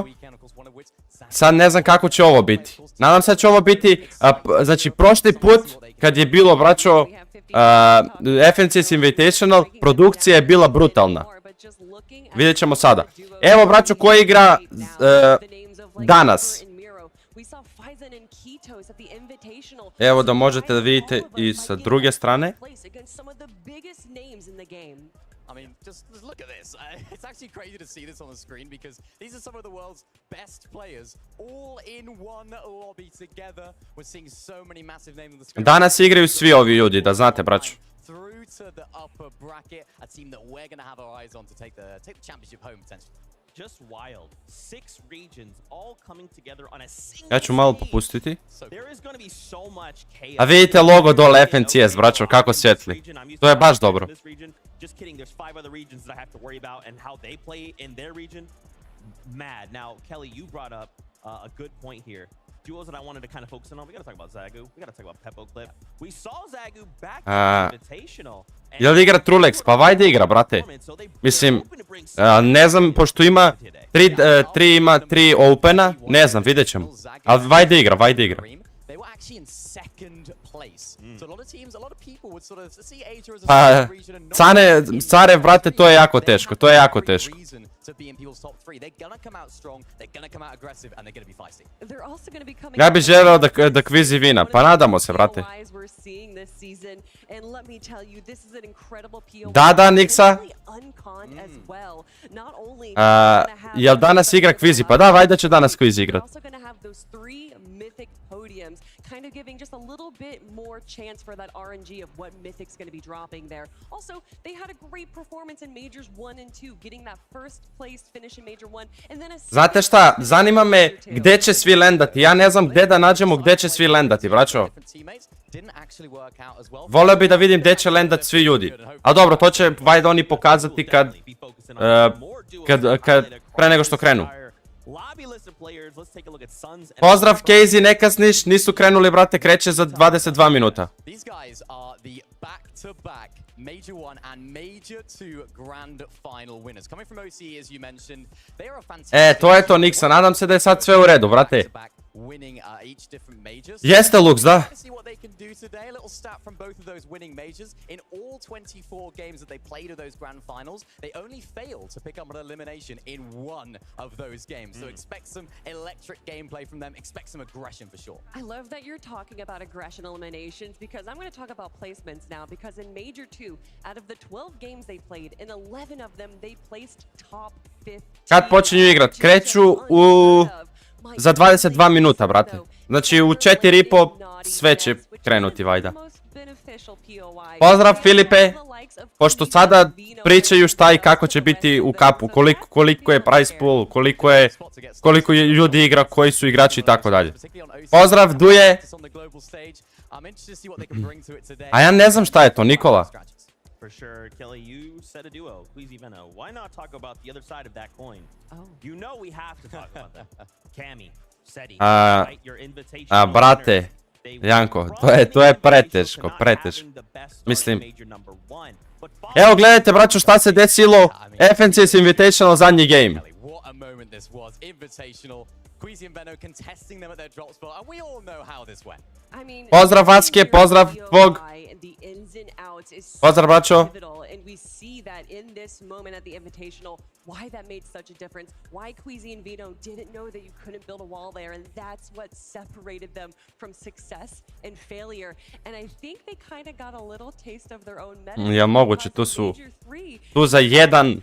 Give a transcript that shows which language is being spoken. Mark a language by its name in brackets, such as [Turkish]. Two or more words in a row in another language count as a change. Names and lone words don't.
[Bosnian] Sad ne znam kako će ovo biti. Nadam se da će ovo biti, znači prošli put kad je bilo, braćo, FNCS Invitational, produkcija je bila brutalna. Vidjet ćemo sada. Evo, braćo, ko igra danas. Evo da možete da vidite i sa druge strane. [English] I mean, just look at this. It's actually crazy to see this on the screen because these are some of the world's best players all in one lobby together. We're seeing so many massive names on the screen. [Bosnian] Danas igraju svi ovi ljudi, da znate, braćo. [English] Through to the upper bracket, a team that we're going to have our eyes on to take the championship home potentially. Just wild. 6 regions all coming together on a single. [Bosnian] Ja ću malo popustiti. [English] There is going to be so much chaos. [Bosnian] A vidite logo dole FNCS, braćo, kako svijetli. To je baš dobro. [English] Just kidding, there's 5 other regions that I have to worry about and how they play in their region. Mad. Now, Kelly, you brought up a good point here. Duos that I wanted to kind of focus on. We got to talk about Zagu. We got to talk about Peppo Clip. We saw Zagu back in the Invitational. [Bosnian] Jel igra Trulex? Pa vajde igra, brate. Mislim, ne znam, pošto ima 3 opena, ne znam, vidjet ćemo. Ali vajde igra, vajde igra. Pa, care, brate, to je jako teško, to je jako teško. Ja bih želeo da Kvizi vina, pa nadamo se, brate. Da, Niksa. Jel danas igra Kvizi? Pa da, vajda će danas Kvizi igrat. [English] Kind of giving just a little bit more chance for that RNG of what Mythic's going to be dropping there. Also, they had a great performance in Majors 1 and 2, getting that first place finish in Major 1, and then a... [Bosnian] Znate šta, zanima me gdje će svi lendati. Ja ne znam gdje da nađemo gdje će svi lendati, braćo. Voleo bi da vidim gdje će lendati svi ljudi. A dobro, to će vajda oni pokazati kad pre nego što krenu. Pozdrav Casey, ne kasniš, nisu krenuli, brate, kreće za 22 minuta. [English] Major 1 and Major 2 grand final winners. Coming from OC, as you mentioned, they are a fantastic... [Bosnian] To je to, Niksa, nadam se da je sad sve u redu, brate. [English] Winning each different majors. [Bosnian] Jeste, Lux, da. [English] See what they can do today. A little stat from both of those winning majors. In all 24 games that they played of those grand finals, they only failed to pick up an elimination in one of those games. So expect some electric gameplay from them. Expect some aggression for sure. I love that you're talking about aggression eliminations because I'm going to talk about placements now because in Major 2, out of the 12 games they played, in 11 of them they placed top 15. [Bosnian] Kad počinju igrat? Kreću za 22 minuta, brate. Znači u 4,5 sve će krenuti, vajda. Pozdrav, Filipe. Pošto sada pričaju šta i kako će biti u kapu, koliko je price pool, koliko je ljudi igra, koji su igrači i tako dalje. Pozdrav, Duje. A ja ne znam šta je to, Nikola. [English] For sure, Kelly, you said a duo, Queasy Veno. Why not talk about the other side of that coin? You know we have to talk about that. Cammy, Seti, your invitation. [Bosnian] Brate, Janko, to je preteško. Mislim, evo gledajte, braćo, šta se desilo. FNCS Invitational zadnji game. Pozdrav, Vaske, pozdrav, tvog. Pozdrav, braćo. [English] And we see that in this moment at the Invitational, why that made such a difference, why Queasy and Vino didn't know that you couldn't build a wall there, and that's what separated them from success and failure. And I think they kind of got a little taste of their own medicine. [Bosnian] Ja moguće, tu za jedan...